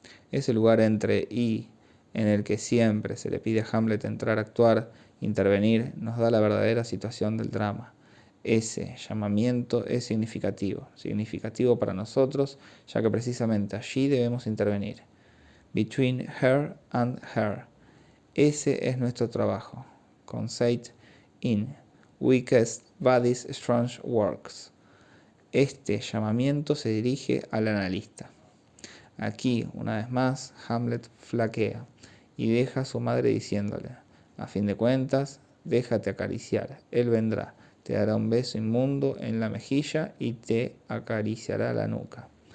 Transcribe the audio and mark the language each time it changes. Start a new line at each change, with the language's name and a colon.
Spanish: Ese lugar entre y en el que siempre se le pide a Hamlet entrar a actuar, intervenir, nos da la verdadera situación del drama. Ese llamamiento es significativo para nosotros, ya que precisamente allí debemos intervenir.
English: Between her and her.
Spanish: Ese es nuestro trabajo.
English: Conceit in weakest body's strong works.
Spanish: Este llamamiento se dirige al analista. Aquí, una vez más, Hamlet flaquea y deja a su madre diciéndole, a fin de cuentas, déjate acariciar, él vendrá, te dará un beso inmundo en la mejilla y te acariciará la nuca.